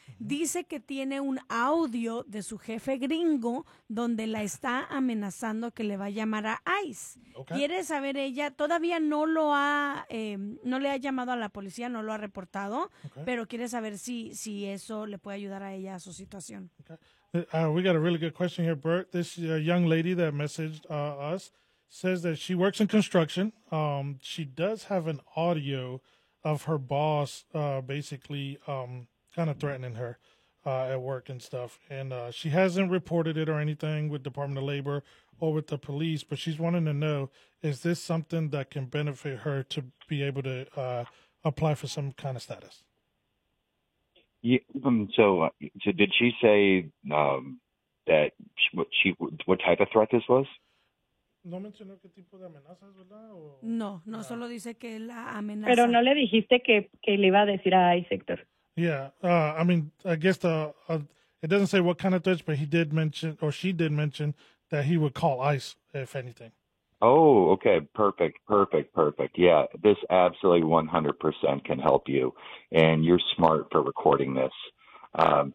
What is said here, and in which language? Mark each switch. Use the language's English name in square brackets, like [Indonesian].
[Spanish] Dice que tiene un audio de su jefe gringo donde la está amenazando que le va a llamar a ICE. Okay. Quiere saber, ella todavía no lo ha, no le ha llamado a la policía, no lo ha reportado, pero quiere saber si eso le puede ayudar a ella a su situación. Okay. [English] We got a really good question here, Bert. This young lady that messaged us says that she works in construction. She does have an audio of her boss basically kind of threatening her at work and stuff. And she hasn't reported it or anything with Department of Labor or with the police, but she's wanting to know, is this something that can benefit her to be able to apply for some kind of status? Yeah, so did she say that what type of threat this was? [Spanish] No mencionó qué tipo de amenazas, ¿verdad? O... No, solo dice que la amenaza. Pero no le dijiste que le iba a decir a ICE, Héctor. [English] Yeah, I mean, I guess it doesn't say what kind of threats, but he did mention, or she did mention, that he would call ICE, if anything. Oh, okay, perfect. Yeah, this absolutely 100% can help you, and you're smart for recording this.